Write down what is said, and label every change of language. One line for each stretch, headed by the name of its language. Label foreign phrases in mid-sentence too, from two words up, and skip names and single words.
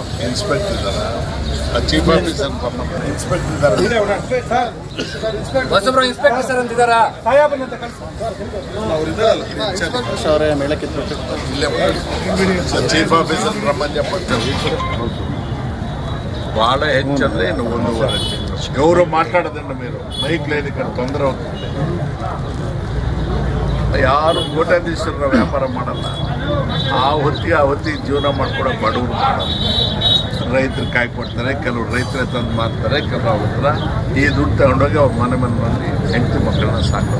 Kannada: ಇನ್ಸ್ಪೆಕ್ಟರ್ ಇದ್ದಾರೆ,
English: chief officer inspector
Kannada: ಇದ್ದಾರೆ, ಹೊಸಬ್ರು
English: inspector sir
Kannada: ಅಂತಿದಾರ. ಅವರೇ ಮೇಳಕ್ಕೆ ಇಲ್ಲೇ
English: chief officer
Kannada: ಬ್ರಹ್ಮಣ್ಯಪ್ಪ ಭಾಳ ಹೆಚ್ಚಂದ್ರೆ ಇನ್ನು 1.5 ತಿಂಗಳು
Telugu: ఎవరు మాట్లాడదండి మీరు మైక్ లేదు ఇక్కడ ತೊಂದರೆ అవుతుంది.
Kannada: ಯಾರು ಕೋಟ್ಯಾಧೀಶರ ವ್ಯಾಪಾರ ಮಾಡಲ್ಲ. ಆ ಹೊತ್ತಿಗೆ ಜೀವನ ಮಾಡ್ಕೊಡೋ ಬಡವರು ಮಾಡಲ್ಲ. ರೈತರು ಕಾಯಿ ಕೊಡ್ತಾರೆ, ಕೆಲವರು ರೈತರೇ ತಂದು ಮಾರ್ತಾರೆ, ಕೆಲವು ಅವ್ರ ಹತ್ರ ಈ ದುಡ್ಡು ತಗೊಂಡೋಗಿ ಅವ್ರ ಮನೆ ಮಂದಿ ಹೆಂಡತಿ ಮಕ್ಕಳನ್ನ ಸಾಕೋದು.